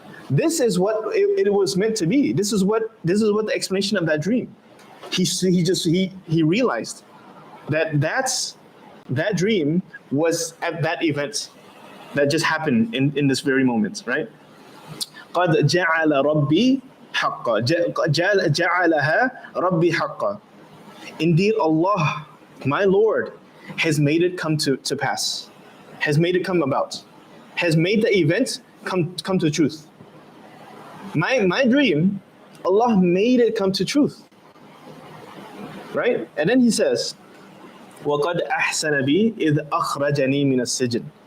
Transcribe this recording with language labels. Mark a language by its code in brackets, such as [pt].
[en] This is what it was meant to be. This is what the explanation of that dream. He realized that dream was at that event that just happened in this very moment, right? [ar] قد جعل ربي حقا جعلها ربي حقا. [en] Indeed, Allah, my Lord, has made it come to pass, has made it come about, has made the event come to truth. My dream, Allah made it come to truth. Right? And then he says, [ar] وَقَدْ أَحْسَنَ بِي إِذْ أَخْرَجَنِي مِنَ السِّجْنِ.